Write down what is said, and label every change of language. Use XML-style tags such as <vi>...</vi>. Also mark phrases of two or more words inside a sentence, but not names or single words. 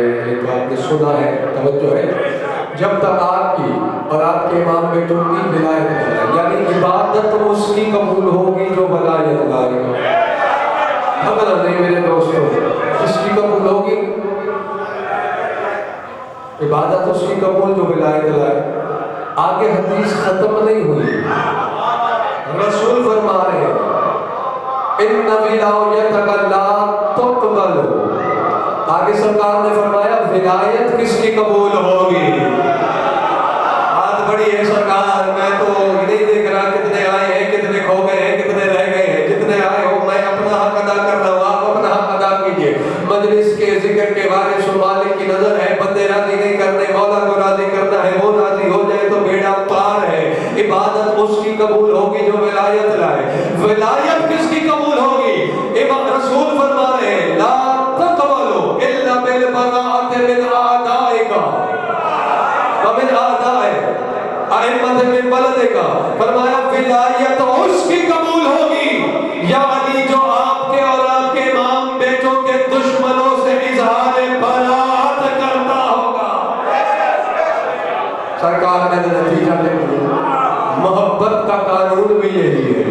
<hi>एक आपने सुना है, तवज्जो है, जब तक आपकी और आपके इमाम बैठोगी विलायत न लाए, यानी इबादत उसकी कबूल होगी जो विलायत लाएगा। खबर नहीं मेरे दोस्तों, किसकी कबूल होगी? इबादत उसकी कबूल जो विलायत लाए। आगे हदीस खत्म नहीं हुई, रसूल फरमा रहे</hi> <ar>إن ولايتك لا تقبل.</ar> <hi>आगे सरकार ने फरमाया विलायत किसकी कबूल होगी? बात बड़ी है सरकार, मैं तो नहीं देख रहा कितने आए हैं, कितने खो गए हैं, कितने रह गए हैं। जितने आए हो मैं अपना हक अदा कर रहा हूँ, आप अपना हक अदा कीजिए। मजलिस के जिक्र के बारे में मालिक की नजर है, बंदे राजी नहीं करने, मौला को राजी करना है, वो राजी हो जाए तो बेड़ा पार है। इबादत उसकी कबूल होगी जो विलायत लाए। विलायत किसकी कबूल होगी? इमाम रसूल फरमा रहे हैं</hi> <ar>لا تقبل إلا بالبراءة من أعدائك ومن أعداء الأئمة من بلدك.</ar> <hi>फरमाया विलायत उसकी कबूल होगी यानी जो आपके और आपके इमाम बेटों के दुश्मनों से इजहार बराअत करता होगा। सरकार ने नतीजा दे दिया, मोहब्बत का कानून भी यही है।</hi>